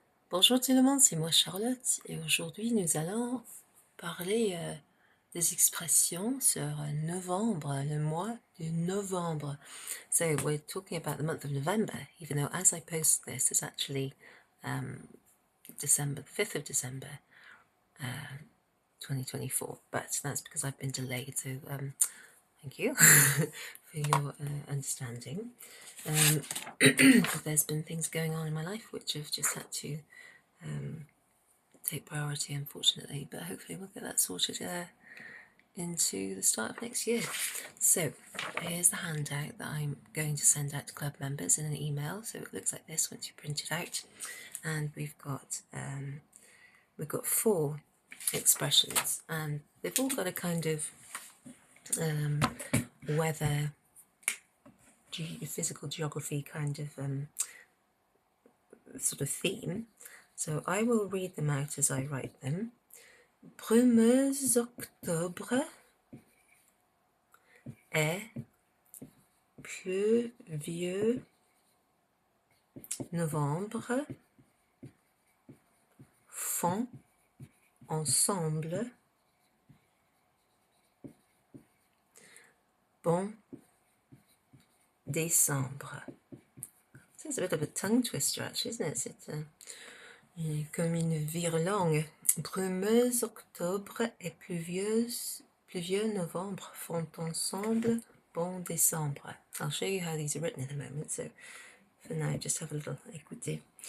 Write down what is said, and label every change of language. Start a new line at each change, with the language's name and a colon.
French: Bonjour tout le monde, c'est moi Charlotte et aujourd'hui nous allons parler des expressions sur novembre, le mois de novembre.
English: So we're talking about the month of November, even though as I post this it's actually December, the 5th of December 2024, but that's because I've been delayed, so thank you for your understanding. There's been things going on in my life which have just had to take priority, unfortunately, but hopefully we'll get that sorted into the start of next year. So here's the handout that I'm going to send out to club members in an email. So it looks like this once you print it out, and we've got 4 expressions, and they've all got a kind of weather, physical geography kind of sort of theme. So I will read them out as I write them.
French: Brumeuse octobre est pluvieux novembre font ensemble bon décembre.
English: So it's a bit of a tongue twister actually, isn't it?
French: C'est comme une vire-langue. Brumeuse octobre et pluvieux novembre font ensemble bon décembre.
English: I'll show you how these are written in a moment, so for now just have a little écoutez.